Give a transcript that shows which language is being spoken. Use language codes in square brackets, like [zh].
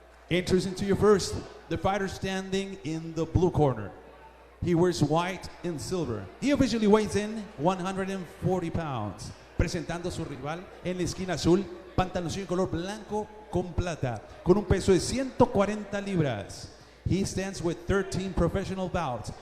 [en] Introducing to you first, the fighter standing in the blue corner. He wears white and silver. He officially weighs in 140 pounds. [es] Presentando a su rival en la esquina azul, pantaloncillo en color blanco con plata, con un peso de 140 libras. [en] He stands with 13 professional bouts.